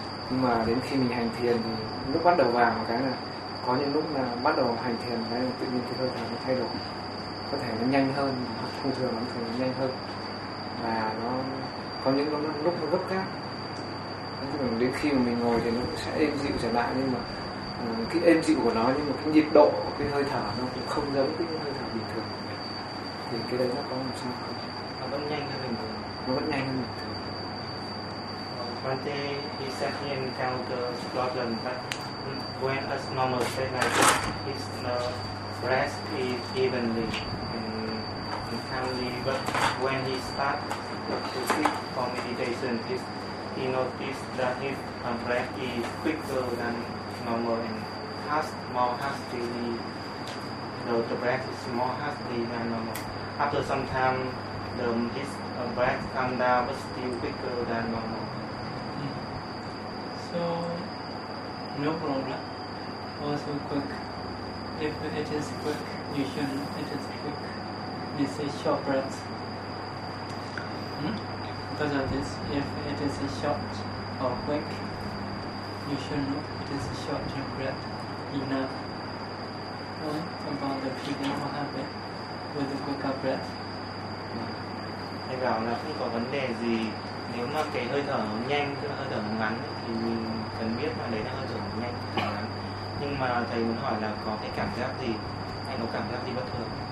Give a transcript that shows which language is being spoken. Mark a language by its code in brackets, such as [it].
[vi] Nhưng mà đến khi mình hành thiền thì lúc bắt đầu vào một cái là có những lúc là bắt đầu hành thiền đấy, tự nhiên cái hơi thở nó thay đổi, có thể nó nhanh hơn, thông thường lắm thường nó nhanh hơn, và nó có những lúc nó gấp gáp. Đến khi mà mình ngồi thì nó sẽ êm dịu trở lại, nhưng mà cái êm dịu của nó, nhưng mà cái nhiệt độ của cái hơi thở nó cũng không giống cái hơi thở bình thường. Thì cái đấy nó có làm sao không? Nó vẫn nhanh hơn bình thường. Nó vẫn nhanh hơn bình thường. [en] One day he said he encountered a problem, but when as normal say like his rest is evenly and calmly, but when he start to sit for meditation, he noticed that his breath is quicker than normal and more hastily. The breath is more hasty than normal. After some time, his breath calmed down, but still quicker than normal. So no problem. Also quick. If it is quick, you shouldn't. It is quick. This is short breath. Because of this, if it is a short or quick, you should know it is a short breath. Enough. What about the feeling or habit with the quicker breath? [vi] Thầy bảo là không có vấn đề gì. Nếu mà cái hơi thở nhanh, cái hơi thở ngắn thì mình cần biết là đấy là hơi thở nhanh, hơi thở ngắn. Nhưng mà thầy muốn hỏi là có cái cảm giác gì hay có cảm giác gì bất thường?